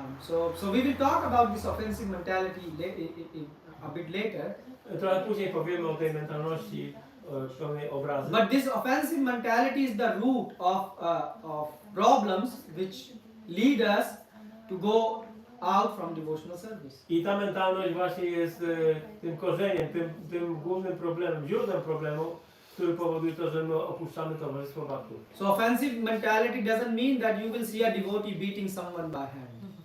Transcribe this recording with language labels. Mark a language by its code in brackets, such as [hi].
[en] So we will talk about this offensive mentality a bit later. [pl] Trochę później powiemy o tej mentalności pełnej obrazy. [en] But this offensive mentality is the root of problems which lead us to go out from devotional service. [pl] I ta mentalność właśnie jest tym korzeniem, tym głównym problemem, źródłem problemu, który powoduje to, że my opuszczamy towarzystwo bhaktów. [en] So offensive mentality doesn't mean that you will see a devotee beating someone by hand.